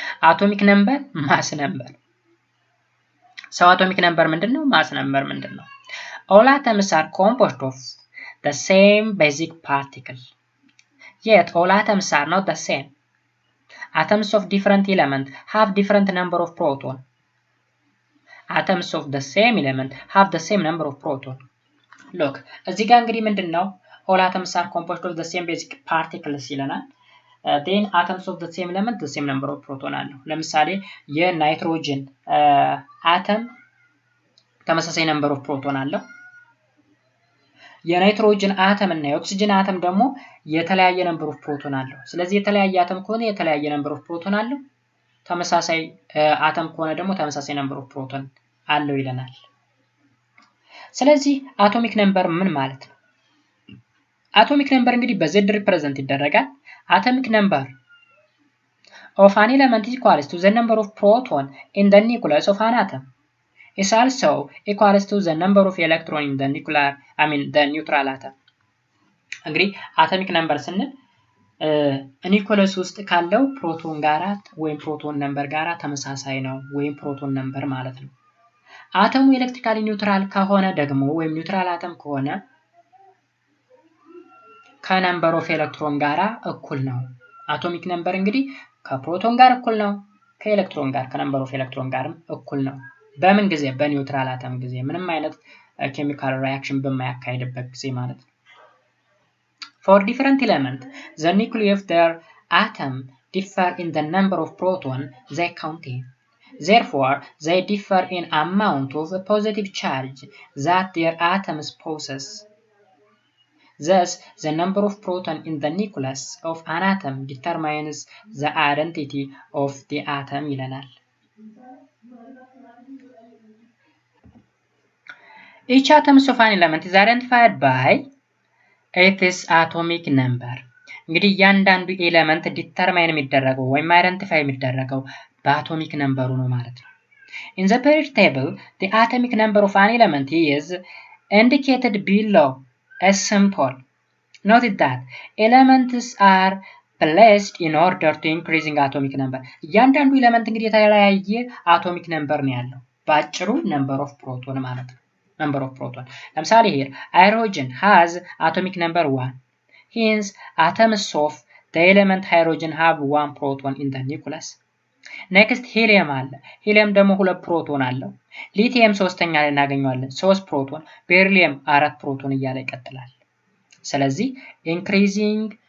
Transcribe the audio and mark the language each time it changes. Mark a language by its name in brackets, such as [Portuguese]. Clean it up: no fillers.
[English] atomic number mass number atomic number [Amharic] ምንድነው [English] mass number ምንድነው All atoms are composed of the same basic particle yet all atoms are not the same atoms of different elements have different number of protons Atoms of the same element have the same number of protons. Look, [Amharic] እዚህ ጋር እንግዲህ ምንድነው [English] all atoms are composed of the same basic particles [Amharic] ይለናል. [English] Then atoms of the same element the same number of protons [Amharic] አለው. ለምሳሌ የናይትሮጅን አተም ተመሳሳይ [English] number of proton [Amharic] አለው. የናይትሮጅን አተም እና የኦክሲጅን አተም ደግሞ የተለያየ [English] number of proton [Amharic] አለው. ስለዚህ የተለያየ አተም ከሆነ የተለያየ [English] number of proton [Amharic] አለው. ተመሳሳይ አተም ከሆነ ደግሞ ተመሳሳይ number of proton አለው ይለናል ስለዚህ አቶሚክ ነምበር ምን ማለት ነው አቶሚክ ነምበር እንግዲህ በz ሪፕሬዘንት ይደረጋል አቶሚክ ነምበር [English] of an element is equal to the number of proton in the nucleus of an atom is also equals to the number of electron in the the neutral atom. [Amharic] እንግዲህ atomic number ስንል ኒውክለስ ውስጥ ካለው ፕሮቶን ጋራ ወይም ፕሮቶን ነምበር ጋራ ተመሳሳይ ነው ወይም ፕሮቶን ነምበር ማለት ነው። አተሙ ኤሌክትሪካሊ ኒውትራል ከሆነ ደግሞ ወይም ኒውትራል አተም ከሆነ ከነምበር ኦፍ ኤሌክትሮን ጋራ እኩል ነው። አቶሚክ ነምበር እንግዲህ ከፕሮቶን ጋር እኩል ነው፣ ከኤሌክትሮን ጋር ከነምበር ኦፍ ኤሌክትሮን ጋርም እኩል ነው። በምን ጊዜ? በኒውትራል አተም ጊዜ፣ ምንም አይነት ኬሚካል ሪአክሽን በማያካሂድበት ጊዜ ማለት ነው። [English] For different elements, the nuclei of their atom differ in the number of protons they contain. Therefore, they differ in amount of positive charge that their atoms possess. Thus, the number of protons in the nucleus of an atom determines the identity of the atom [Amharic] ይለናል። [English] Each atom of an element is identified by its atomic number. [Amharic] እንግዲህ እያንዳንዱ ኤሌመንት ዲተርማይን የሚደረገው ወይም አይደንቲፋይ የሚደረገው በአቶሚክ ነምበሩ ነው ማለት ነው። [English] In the periodic table, the atomic number of an element is indicated below as simple. Note that elements are placed in order to increasing atomic number. [Amharic] እያንዳንዱ ኤሌመንት እንግዲህ የተለያየ አቶሚክ ነምበር ነው ያለው። በአጭሩ [English] number of proton [Amharic] ማለት ነው። number of proton. ለምሳሌ [English] here hydrogen has atomic number 1. Hence atoms of the element hydrogen have 1 proton in the nucleus. Next helium [Amharic] አለ። helium ደግሞ 2 ፕሮቶን አለው። ሊቲየም ሶስተኛ ላይ እናገኘዋለን 3 ፕሮቶን፣ ቤሪሊየም 4 ፕሮቶን እያለ ይቀጥላል። ስለዚህ [English] increasing